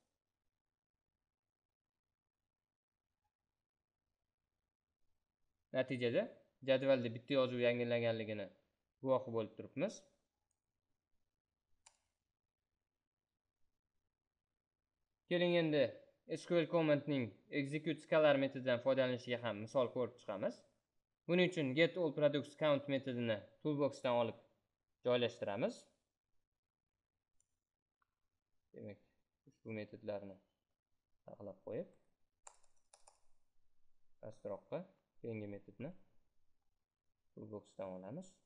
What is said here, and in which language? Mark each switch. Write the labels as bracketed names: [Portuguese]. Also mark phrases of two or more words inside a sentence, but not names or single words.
[Uzbek] Natijada jadvalda bitta yozuv yangilanganligini guvohi bo'lib turibmiz. Keling endi SQL commandning [English] execute scalar [Uzbek] metodidan foydalanishiga ham misol ko'rib chiqamiz. Buning uchun [English] get all products count [Uzbek] metodini toolboxdan olib joylashtiramiz. Demak, ushbu metodlarni saqlab qo'yib, pastroqqa keyingi metodni toolboxdan olamiz.